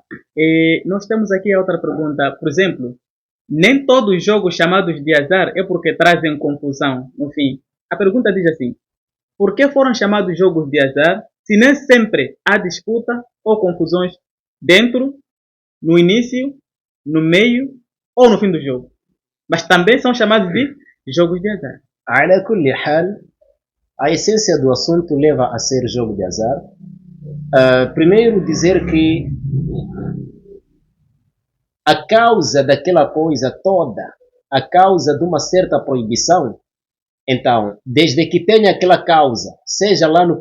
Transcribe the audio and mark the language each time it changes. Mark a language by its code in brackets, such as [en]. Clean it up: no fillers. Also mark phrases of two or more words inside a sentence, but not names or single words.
[pt] E nós temos aqui outra pergunta. Por exemplo, nem todos os jogos chamados de azar é porque trazem confusão. No fim, a pergunta diz assim: por que foram chamados jogos de azar se nem sempre há disputa ou confusões dentro, no início, no meio ou no fim do jogo? Mas também são chamados de jogos de azar. [ar] على كل حال, [pt] a essência do assunto leva a ser jogo de azar. Primeiro dizer que a causa daquela coisa toda, a causa de uma certa proibição, então, desde que tenha aquela causa, seja lá no